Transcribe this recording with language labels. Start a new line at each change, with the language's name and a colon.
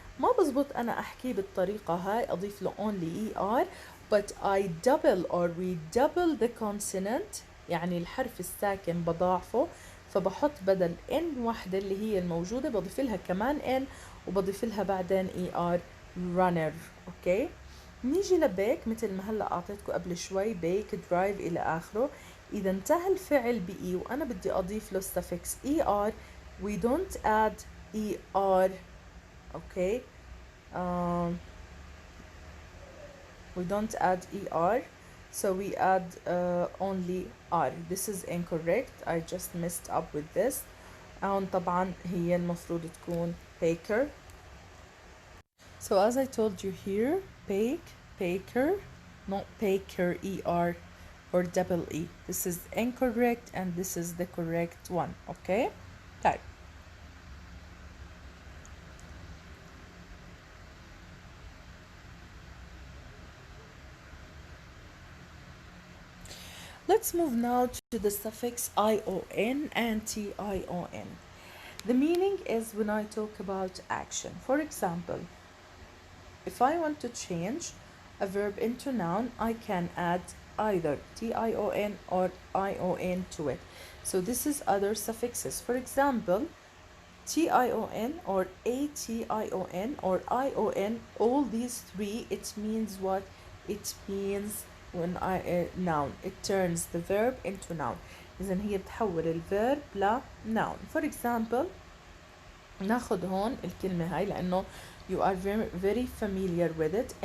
Arabic: ما بزبط انا احكي بالطريقه هاي اضيف له
English: only er but I double or we double the consonant،
Arabic: يعني الحرف الساكن بضاعفه، فبحط بدل n واحدة اللي هي الموجودة بضيف لها كمان n وبضيف لها بعدين
English: er runner.
Arabic: اوكي نيجي لبيك مثل ما هلا اعطيتكم قبل شوي بيك درايف الى اخره. إذا انتهى الفعل بإي وأنا بدي أضيف له
English: suffix ER we don't add ER. okay we don't add ER, so we add only R. This is incorrect, I just messed up with this.
Arabic: هون طبعا هي المفروض تكون baker.
English: So as I told you here, bake, baker, not baker ER or double E. This is incorrect and this is the correct one. Okay
Arabic: طيب
English: let's move now to the suffix ion and tion. The meaning is when I talk about action. For example, if I want to change a verb into noun, I can add either tion or ion to it. So this is other suffixes. For example, tion or ation or ion, all these three, it means what? It means when noun, it turns the verb into noun.
Arabic: إذن هي بتحول الverb ل noun.
English: For example,
Arabic: ناخد هون الكلمة هاي لأنه
English: you are very familiar with it.